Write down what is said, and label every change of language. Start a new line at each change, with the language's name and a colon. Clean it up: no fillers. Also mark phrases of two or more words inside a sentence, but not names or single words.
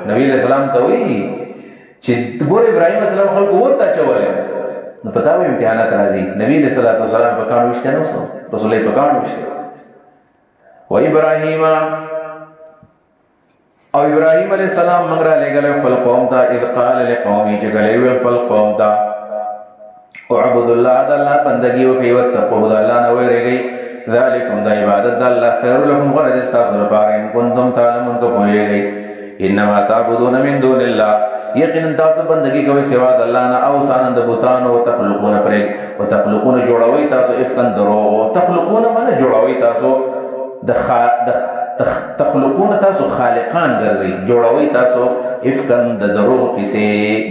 Pashto: نبی
Arabic: علیه السلام
Pashto: ته وایي چې ګور ابراهیم
Arabic: علیه السلام
Pashto: خلق ورته اچولیو. نو پتا وایي امتحانات راځي. نبی
Arabic: علیه السلام
Pashto: په کاڼو ویشته نه وسو،
Arabic: رسول الله
Pashto: په کاڼو ویشته. و ابراهیم او ابراهیم علیه السلام موږ را لېږلی خپل قوم ته.
Arabic: اذ قال لقومه
Pashto: چې کله یې ویل خپل قوم ته
Arabic: اعبدوا الله،
Pashto: د الله بندګي وکړئ، واتقوه، د الله نه ویرېږئ. ذلکم د عبادت د الله
Arabic: خیر لکم
Pashto: غوره دی ستاسو لپاره
Arabic: ان کنتم تعلمون
Pashto: که پوهېږئ.
Arabic: انما تعبدون من دون الله،
Pashto: یقینا تاسو بندګي کوئ سوا د الله نه اوثانا د بتانو. وتخلقون جوړوئ تاسو افکا دروغ. تخلقون معنی جوړوئ تاسو تخلقون تاسو خالقان ګرځئ، جوړوئ تاسو افکا د دروغ کیسې.